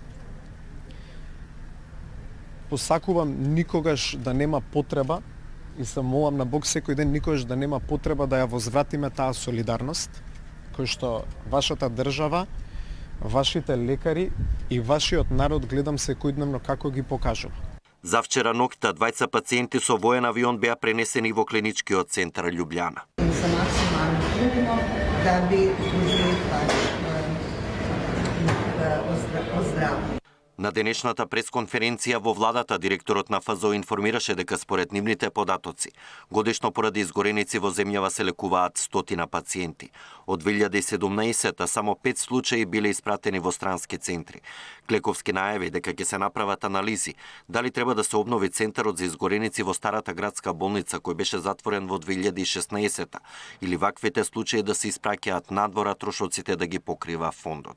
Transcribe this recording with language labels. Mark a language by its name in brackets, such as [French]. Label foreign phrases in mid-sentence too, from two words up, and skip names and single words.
[Macedonian] Посакувам никогаш да нема потреба и се молам на Бог секој ден никогаш да нема потреба да ја возвратиме таа солидарност кој што вашата држава, вашите лекари и вашиот народ гледам секојдневно како ги покажува. Завчера ноќта двајца пациенти со воен авион беа пренесени во клиничкиот центар Љубљана. [Croatian] Sa maksimalno trudimo da bi pružili ozdravljenje. [Macedonian] На денешната пресконференција во владата директорот на ФЗО информираше дека според нивните податоци годишно поради изгореници во земјава се лекуваат 100 пациенти. Од 2017 само 5 случаи биле испратени во странски центри. Клековски најави дека ќе се направат анализи дали треба да се обнови центарот за изгореници во старата градска болница кој беше затворен во 2016 или ваквите случаи да се испраќаат надвора трошоците да ги покрива фондот.